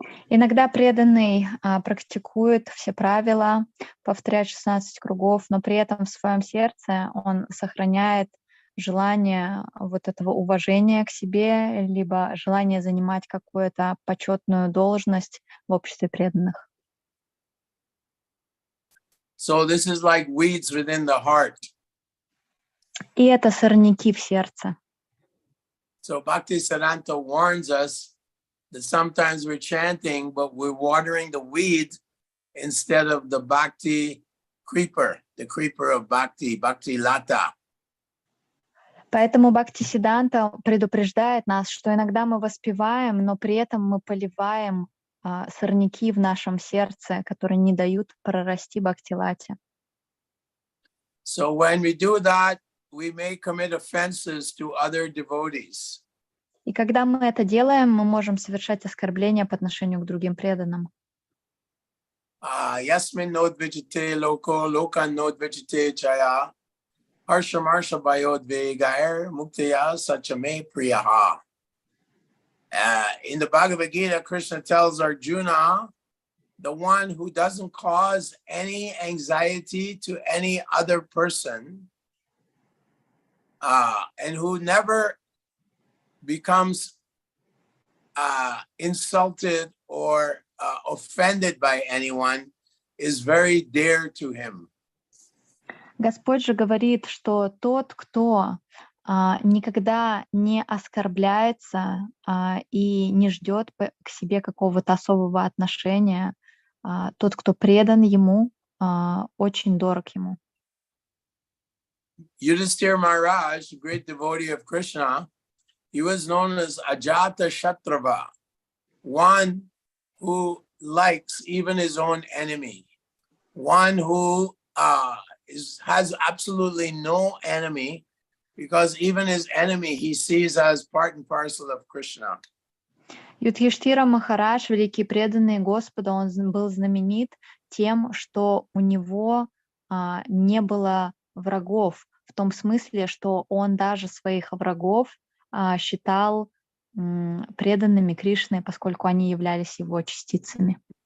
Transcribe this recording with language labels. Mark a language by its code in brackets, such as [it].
[ru] Иногда преданный практикует все правила, повторяет 16 кругов, но при этом в своем сердце он сохраняет желание вот этого уважения к себе, либо желание занимать какую-то почетную должность в обществе преданных. [en] So this is like weeds within the heart. [ru] И это сорняки в сердце. [en] So Bhaktisiddhanta warns us that sometimes we're chanting, but we're watering the weed instead of the bhakti creeper, the creeper of bhakti, bhakti lata. [ru] Поэтому Бхактисиддханта предупреждает нас, что иногда мы воспеваем, но при этом мы поливаем сорняки в нашем сердце, которые не дают прорасти бхакти-лате. [en] So when we do that, we may commit offenses to other devotees. [ru] И когда мы это делаем, мы можем совершать оскорбления по отношению к другим преданным. [sa] Yasmin nodvijite loko, loka nodvijite chaya, harsha marsha bayodvegair, muktaya sachame priyaha. [en] In the Bhagavad Gita, Krishna tells Arjuna, the one who doesn't cause any anxiety to any other person, and who never becomes insulted or offended by anyone, is very dear to him. [ru] Господь же говорит, что тот, кто никогда не оскорбляется и не ждет к себе какого-то особого отношения, тот, кто предан ему, очень дорог ему. [en] Yudhisthira Maharaj, a great devotee of Krishna, he was known as Ajata Shatrava, one who likes even his own enemy, one who has absolutely no enemy, because even his enemy he sees as part and parcel of Krishna. [ru] Юдхиштхира Махарадж, великий преданный Господа, он был знаменит тем, что у него не было врагов, в том смысле, что он даже своих врагов считал преданными Кришне, поскольку они являлись его частицами.